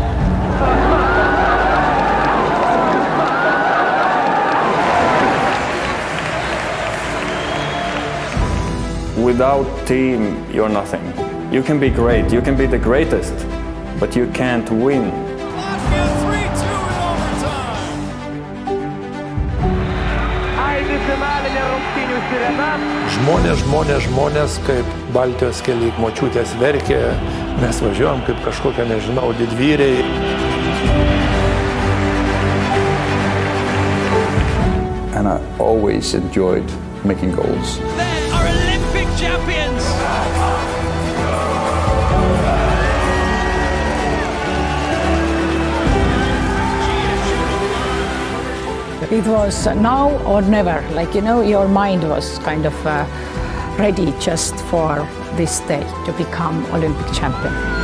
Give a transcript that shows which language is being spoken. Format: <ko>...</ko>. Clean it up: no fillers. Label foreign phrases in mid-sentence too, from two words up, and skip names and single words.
<en>Without team, you're nothing. You can be great, you can be the greatest, but you can't win.</en> <lt>Žmonės, kaip Baltijos keliai, močiutės verkė, mes važiuojam kaip kažkokie, nežinau, didvyriai.</lt> <en>And I always enjoyed making goals. They are Olympic champions! It was now or never, like, you know, your mind was kind of ready just for this day to become Olympic champion.</en>